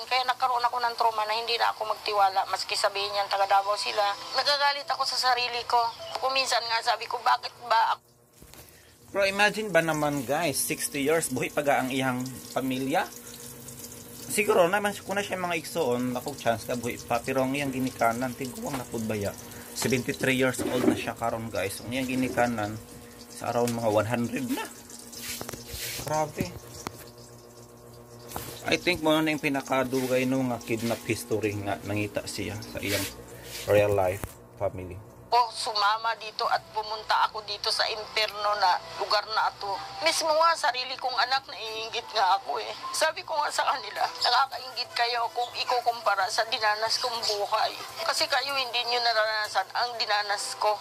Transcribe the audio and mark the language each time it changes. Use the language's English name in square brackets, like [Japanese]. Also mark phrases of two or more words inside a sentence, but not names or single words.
[Filipino] Kaya nagkaroon ako ng trauma na hindi na ako magtiwala. Maski sabihin niyan, taga Davao sila. Nagagalit ako sa sarili ko. Kung minsan nga sabi ko, bakit ba ako? [Cebuano] Pero imagine ba naman guys, 60 years, buhay pa ang iyang pamilya? Siguro naman kung na siya mga igsoon, ako chance ka buhay pa. Pero ang iyang ginikanan, tigawang napudbaya. 73 [English] years old [Cebuano] na siya karon guys. Ang iyang ginikanan, sa around mga 100 na. Grabe. [English] I think [Cebuano] mo na yung pinakadugay no nga [English] kidnap history [Cebuano] nga nangita siya sa iyang [English] real life family. [Filipino] Sumama dito at pumunta ako dito sa impyerno na lugar na ito. Mismo nga, sarili kong anak, naiingit nga ako eh. Sabi ko nga sa kanila, nakakaingit kayo kung ikukumpara sa dinanas kong buhay. Kasi kayo hindi nyo naranasan ang dinanas ko.